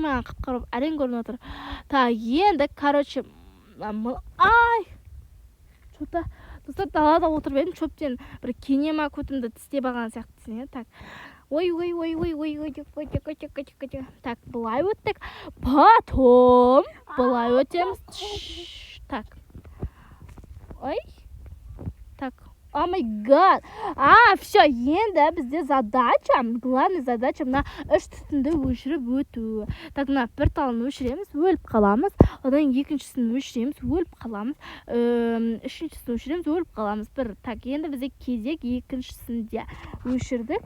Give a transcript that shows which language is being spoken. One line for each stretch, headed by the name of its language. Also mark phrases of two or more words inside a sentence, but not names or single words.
Kazakh: Маған қып-қара әрең көрініп жатыр. Так, енді короче ай, что-то достар, далада отырып едім, шөптен бір кенема көтімді тістеп алған сияқты. Так, ой. Так, былай өттік. Потом былай өтеміз. Так. Ой. Так.
English: Oh my god.
Kazakh: Все, енді бізде
Russian: задача, главный задача
Kazakh: мына 3 түтінді өшіріп өту. Так, мына бір талын өшіреміз, өліп қаламыз. Одан екіншісін өшіреміз, өліп қаламыз. Үшіншісін өшіреміз, өліп қаламыз. Так, енді бізде кезек екіншісінде өшірдік.